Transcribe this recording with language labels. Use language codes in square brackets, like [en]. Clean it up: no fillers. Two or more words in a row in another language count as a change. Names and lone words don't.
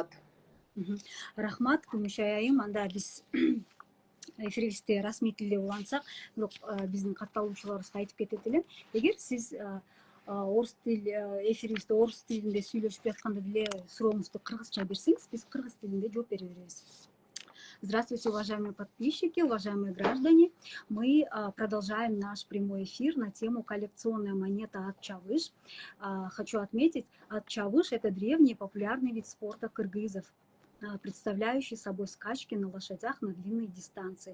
[ky] Рахмат, Күмүшай айым. Анда биз эфирибизди расмий тилде улантсак, бирок биздин катталуучуларыбызга айтып кетет элем. Эгер сиз орус тил эфирибизде орус тилинде сүйлөшүп жатканда деле сурооңузду кыргызча берсеңиз, биз кыргыз тилинде жооп бере беребиз. [ru] Здравствуйте, уважаемые подписчики, уважаемые граждане. Мы продолжаем наш прямой эфир на тему коллекционная монета [ky] ат чабыш. [ru] Хочу отметить, [ky] ат чабыш [ru] — это древний популярный вид спорта кыргызов, представляющий собой скачки на лошадях на длинные дистанции.